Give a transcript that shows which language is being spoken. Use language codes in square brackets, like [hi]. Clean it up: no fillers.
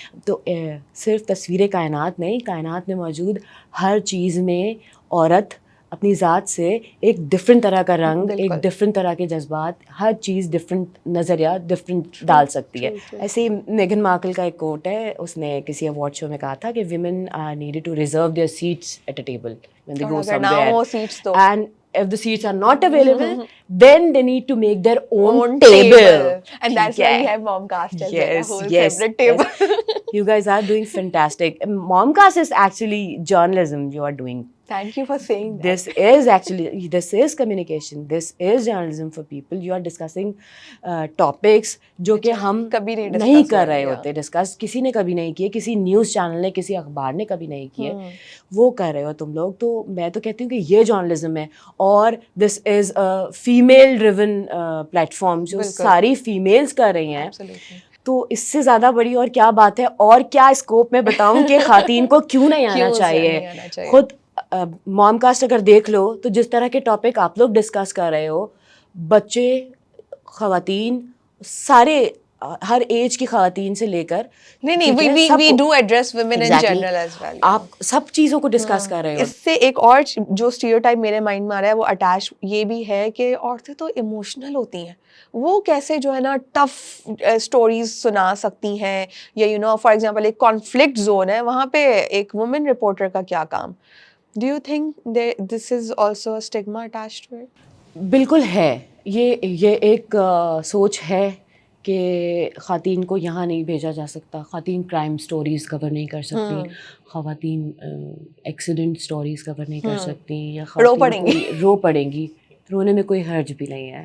[hi] तो सिर्फ तस्वीर कायनात नहीं, कायनात में मौजूद हर चीज़ में औरत अपनी ज़ात से एक डिफरेंट तरह का रंग, एक डिफरेंट तरह के जज्बात, हर चीज़ डिफरेंट नज़रिया डिफरेंट डाल सकती है. ऐसे ही मेगन मार्कल का एक कोट है, उसने किसी अवार्ड शो में कहा था कि [en] Women are needed to reserve their seats at a table when they go somewhere, and if the seats are not available, then they need to make their own table. And that's why we have Momcast as well, a whole separate table. You guys are doing fantastic. Momcast is actually journalism you are doing. Thank you for saying that. This is communication. This is journalism for people. You are discussing topics [hi] जो कि हम कभी नहीं कर रहे होते discuss, किसी ने कभी नहीं किए, किसी न्यूज़ चैनल ने, किसी अखबार ने कभी नहीं किए, वो कर रहे हो तुम लोग. तो मैं तो कहती हूँ कि ये जर्नलिज्म है. और [en] this is a female driven platform [hi] जो सारी फीमेल्स कर रही हैं. तो इससे ज़्यादा बड़ी और क्या बात है. और क्या स्कोप में बताऊँ कि ख़ातीन को क्यों नहीं आना चाहिए. खुद मॉमकास्ट अगर देख लो तो जिस तरह के टॉपिक आप लोग डिस्कस कर रहे हो, बच्चे, ख़वातीन, सारे हर एज की ख़वातीन से लेकर, नहीं [en] we do address women in general as well. [hi] आप सब चीज़ों को डिस्कस कर रहे हो. इससे एक और जो स्टीरियोटाइप मेरे माइंड में आ रहा है वो अटैच ये भी है कि औरतें तो इमोशनल होती हैं. वो कैसे जो है ना टफ स्टोरीज सुना सकती हैं, या [en] you know for example [hi] एक कॉन्फ्लिक्ट जोन है, वहाँ पे एक वुमेन रिपोर्टर का क्या काम. [en] Do you think this is also a stigma attached to it? [hi] बिल्कुल है. ये एक सोच है कि ख़वातीन को यहाँ नहीं भेजा जा सकता, ख़वातीन क्राइम स्टोरीज़ कवर नहीं कर सकती, ख़वातीन एक्सीडेंट स्टोरीज़ कवर नहीं कर सकती, या रो पड़ेंगी. रोने में कोई हर्ज भी नहीं है.